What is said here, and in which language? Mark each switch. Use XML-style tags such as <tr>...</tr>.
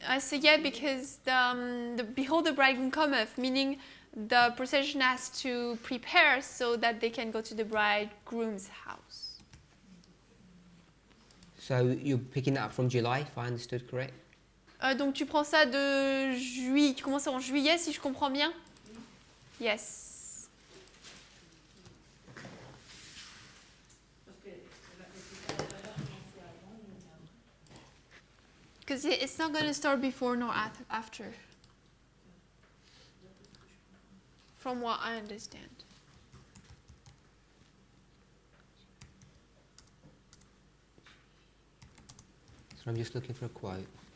<en>I say yeah because the behold the bridegroom cometh, meaning the procession has to prepare so that they can go to the bridegroom's house. So you're picking that up from July, if I understood correct?</en> <fr>Donc tu prends ça de juillet, tu commences en juillet si je comprends bien?</fr> <en>Yes.</en> <fr>Parce que c'est pas commencer avant ou après.</fr> <en>Because it's not going to start before nor after. From what I understand. So I'm just looking for a quote.</en>